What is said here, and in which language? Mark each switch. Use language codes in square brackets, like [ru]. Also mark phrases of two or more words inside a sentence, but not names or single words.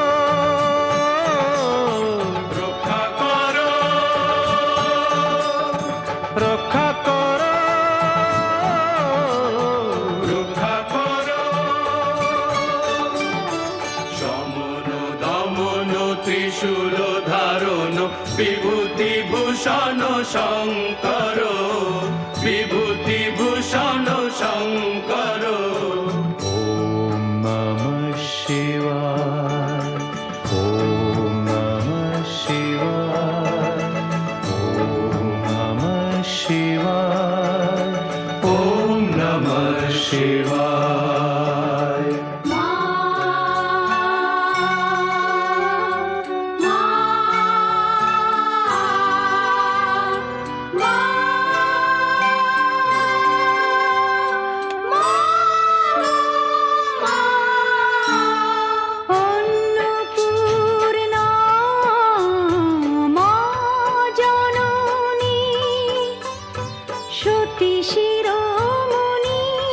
[bn] রক্ষা করো রক্ষা করো রক্ষা করো। সমন দমন ত্রিশূল ধারণ বিভূতি ভূষণ শঙ্কর, বিভূতি ভূষণ শঙ্কর। [sa] ॐ नमः शिवाय, ॐ नमः शिवाय, ওম নমঃ শিবায়। [bn] মা মা মা অন্নপূর্ণা মা জননী সতী শিরোমণি